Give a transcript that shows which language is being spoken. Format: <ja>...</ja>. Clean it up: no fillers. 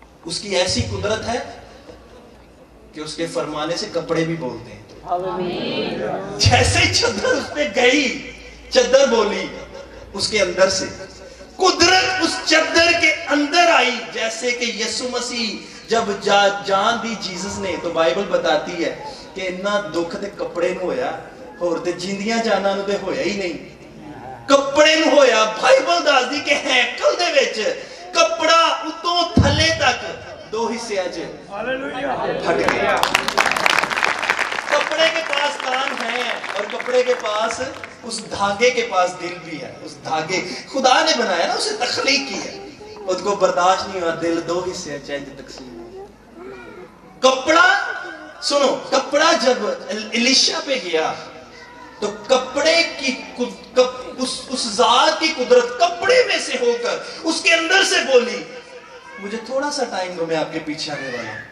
<ur>اس کی ایسی قدرت ہے کہ اس کے فرمانے سے کپڑے بھی بولتے ہیں. جیسے چادر اس پہ گئی، چادر بولی، اس کے اندر سے قدرت اس چادر کے اندر آئی. جیسے کہ یسوع مسیح جب جان دی جیزس نے، تو بائبل بتاتی ہے کہ</ur> <pa>اتنا دکھ تے کپڑے نو ہویا، اور تے جیندیاں جاناں نو تے ہویا ہی نہیں، کپڑے نو ہویا. بائبل دس دی کہ ہیکل دے وچ کپڑا اتوں تھلے تک دو حصے اج پھٹ گیا.</pa> <ur>کپڑے کے پاس کان ہے اور کپڑے کے پاس، اس دھاگے کے پاس دل بھی ہے. اس دھاگے خدا نے بنایا نا، اسے تخلیق کی ہے، اس کو برداشت نہیں ہوا دل دو حصے چینج تقسیم. کپڑا سنو، کپڑا جب الیشا پہ گیا تو کپڑے کی اس ذات کی قدرت کپڑے میں سے ہو کر اس کے اندر سے بولی، مجھے تھوڑا سا ٹائم دو، میں آپ کے پیچھے آنے والا ہوں.</ur>